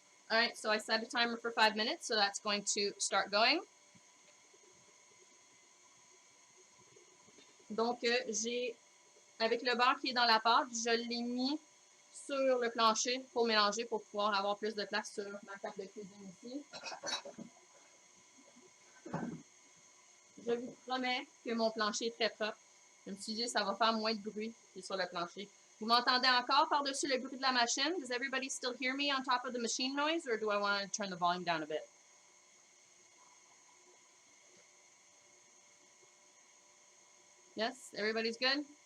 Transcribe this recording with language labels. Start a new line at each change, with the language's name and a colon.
English: All right, so I set a timer for 5 minutes, so that's going to start going.
French: Donc, avec le beurre qui est dans la pâte, je l'ai mis sur le plancher pour mélanger, pour pouvoir avoir plus de place sur ma table de cuisine ici. Je vous promets que mon plancher est très propre. Je me suis dit, ça va faire moins de bruit qui est sur le plancher. Vous m'entendez encore par-dessus le bruit de la machine?
English: Does everybody still hear me on top of the machine noise, or do I want to turn the volume down a bit? Yes? Everybody's good?